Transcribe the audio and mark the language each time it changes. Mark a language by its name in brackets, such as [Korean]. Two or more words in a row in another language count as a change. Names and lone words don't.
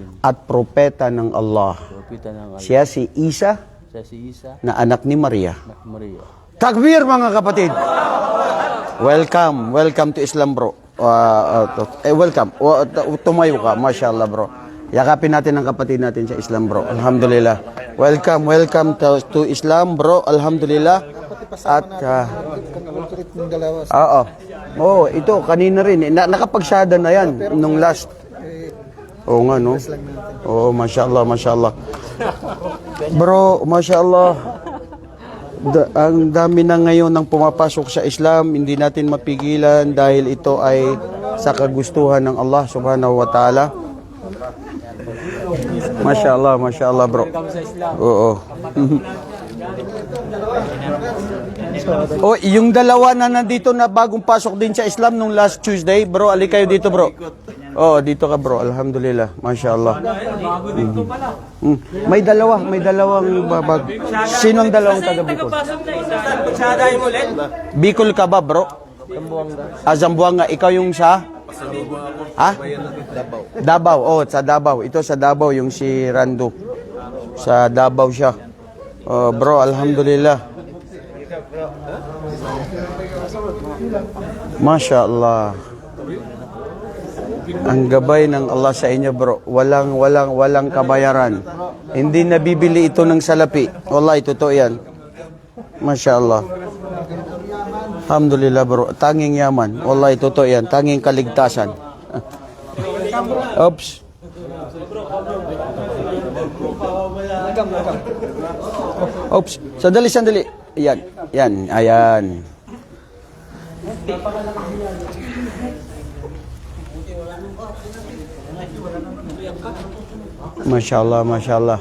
[Filipino] at propeta ng Allah. Propeta ng Allah. Siya si Isa Siya si Isa, na anak ni Maria. anak ni Maria. Takbir mga kapatid! [English] Welcome to Islam bro. Welcome. [Filipino] Tumayo ka, mashallah bro. Yakapin natin ang kapatid natin [English] sa Islam bro. [Filipino] Alhamdulillah. [English] Welcome to Islam bro. Alhamdulillah. [Filipino] At oo, ito kanina rin nakapagsada na yan nung last. Oo nga no. Oo, [Arabic] ما شاء الله، ما شاء الله. [Filipino] Bro, mashallah. Ang dami na ngayon ng pumapasok sa Islam, hindi natin mapigilan dahil ito ay sa kagustuhan ng Allah [Arabic] سبحانه وتعالى. ما شاء الله، ما شاء الله bro. [Filipino] Oo. Yung dalawa na nandito na bagong pasok din sa Islam nung [English] last Tuesday, [Filipino] bro, ali kayo dito bro. Dito ka bro, [Arabic] الحمد لله، ما شاء الله. [Filipino] Bago dito pala. May dalawang babag. Sino ang dalawang taga Bicol? Sada yung ulit. Bicol ka ba bro? Zamboanga. Ikaw yung sa? Ha? Davao. Oh, sa Davao. Ito sa Davao yung si Rando. Sa Davao siya. Bro, alhamdulillah. [Arabic] ما شاء الله. [Filipino] Ang gabay ng Allah sa inyo bro. Walang kabayaran. Hindi nabibili ito ng salapi. Wallahi, totoo yan. [Arabic] ما شاء الله. الحمد لله [Filipino] bro. Tanging yaman. Wallahi, totoo yan. Tanging kaligtasan. Oops. Oops, sandali. Ayan. Mashallah.